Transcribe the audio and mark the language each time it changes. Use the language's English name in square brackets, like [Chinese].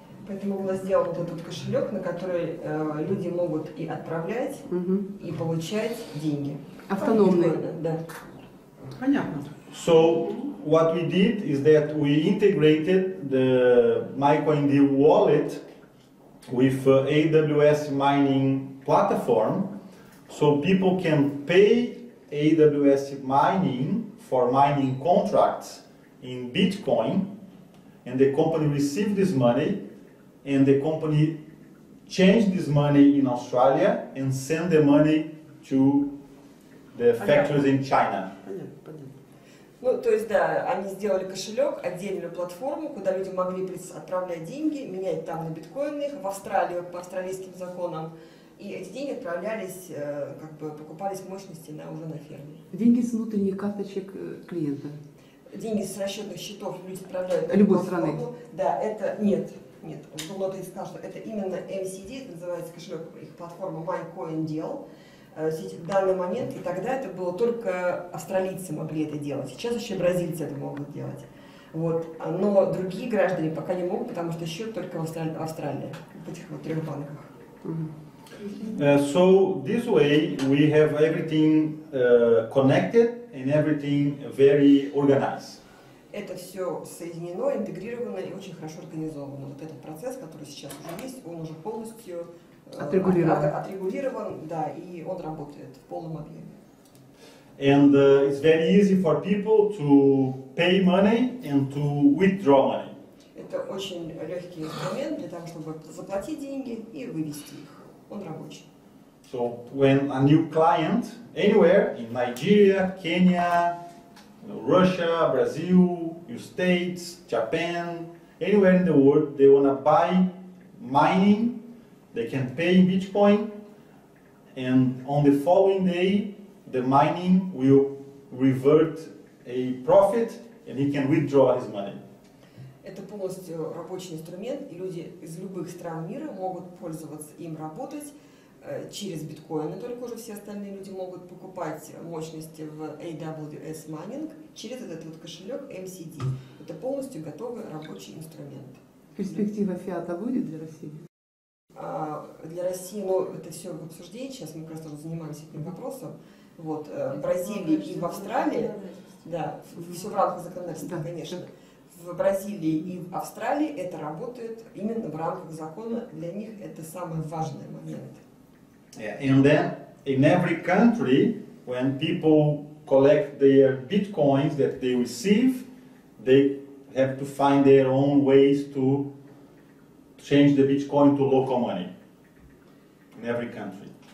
[Russian] Поэтому был сделан вот этот кошелек, на который люди могут и отправлять, и получать деньги. Автономный. Да. Понятно. [English] So what we did is that we integrated the MyCoinDeal wallet with AWS mining platform, so people can pay AWS mining for mining contracts in Bitcoin, and the company received this money, and the company changed this money in Australia and send the money to the factories in China. [Russian] Ну, то есть, да, они сделали кошелек, отдельную платформу, куда люди могли отправлять деньги, менять там на биткоины их в Австралию по австралийским законам, и эти деньги отправлялись, как бы покупались мощности уже на ферме. Деньги с внутренних карточек клиента. Деньги с расчетных счетов люди отправляют. Любой страны. Да, это нет. Кто-то сказал, что это именно MCD, это называется кошелек, их платформа MyCoinDeal. В данный момент, и тогда это было только австралийцы могли это делать. Сейчас еще и бразильцы это могут делать. Вот. Но другие граждане пока не могут, потому что счет только в Австралии, в этих вот 3 банках. [English] So this way we have everything connected and everything very organized. [Russian] Это все соединено, интегрировано и очень хорошо организовано. Вот этот процесс, который сейчас уже есть, он уже полностью отрегулирован, да, и он работает в полном объеме. [English] And it's very easy for people to pay money and to withdraw money. [Russian] Это очень легкий инструмент для того, чтобы заплатить деньги и вывести их. Он рабочий. [English] So when a new client anywhere in Nigeria, Kenya, Russia, Brazil, States, Japan, anywhere in the world, they want to buy mining, they can pay in Bitcoin, and on the following day, the mining will revert a profit, and he can withdraw his money. [Russian] Это полностью рабочий инструмент, и люди из любых стран мира могут пользоваться им, работать через биткоины, только уже все остальные люди могут покупать мощности в AWS Mining через этот вот кошелек MCD. Это полностью готовый рабочий инструмент. Перспектива фиата будет для России? Для России, ну, это все в обсуждении, сейчас мы как раз тоже занимаемся этим вопросом. Вот, в Бразилии и в Австралии, да, все в рамках законодательства, Да, конечно. так. В Бразилии и в Австралии это работает именно в рамках закона. Для них это самый важный момент. [English] Yeah. And then in every country, when people collect their bitcoins that they receive, they have to find their own ways to change the bitcoin to local money. In every country.